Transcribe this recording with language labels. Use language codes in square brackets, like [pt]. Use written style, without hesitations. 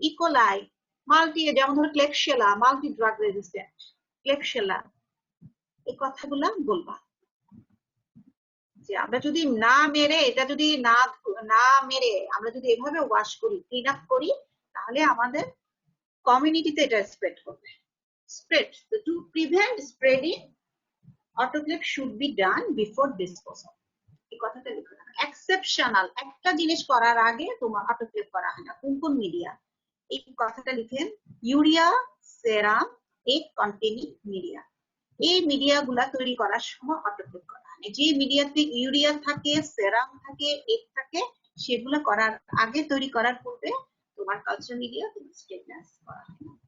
[bn] E. coli, multi, যেমন ধরো ক্লেকশেলা, multi drug resistant ক্লেকশেলা, এই কথাগুলা বলবা। যে আমরা যদি না মেরে, এটা যদি না মেরে আমরা যদি এভাবে ওয়াশ করি, ক্লিন আপ করি, তাহলে আমাদের কমিউনিটিতে এটা স্প্রেড করবে। [en] Spread, to prevent spreading autoclave should be done before disposal। [bn] এই কথাটা লিখে রাখো। এক্সেপশনাল একটা জিনিস করার আগে তোমার অটোক্লেভ করা হয় না। কোন কোন মিডিয়া? এই কথাটা লিখেন, ইউরিয়া, সেরাম, এগ কন্টেনিং মিডিয়া। এই মিডিয়া গুলা তৈরি করার সময় অটোক্লেভ করা হয়। যে মিডিয়াতে ইউরিয়া থাকে, সেরাম থাকে, এগ থাকে, সেগুলো করার আগে, তৈরি করার পূর্বে তোমার কালচার মিডিয়া তুমি স্টেটমেন্ট করা হয়।